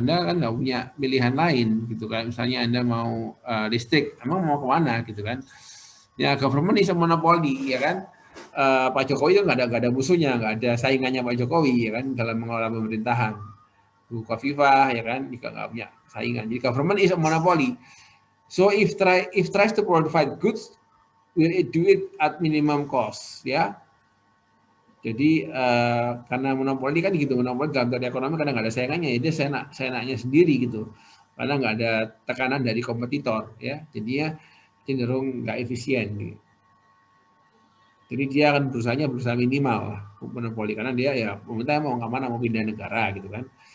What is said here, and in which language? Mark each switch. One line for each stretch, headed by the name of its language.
Indonesian: Anda kan nggak punya pilihan lain gitu kan. Misalnya Anda mau listrik, emang mau kemana gitu kan. Ya,
English: government is a monopoli
Indonesian: ya kan. Pak Jokowi itu nggak ada musuhnya, nggak ada saingannya Pak Jokowi ya kan dalam mengelola pemerintahan. Bu Khofifah ya kan juga nggak punya saingan. Jadi
English: government is a monopoly. So if tries to provide goods, will it do it at minimum cost ya.
Indonesian: Jadi karena monopoli kan gitu, monopoli dalam teori ekonomi kadang nggak ada saingannya, jadi seenaknya sendiri gitu. Karena nggak ada tekanan dari kompetitor ya, jadinya cenderung nggak efisien gitu. Jadi dia akan berusaha minimal monopoli, karena dia ya pemerintah mau nggak mana mau pindah negara gitu kan.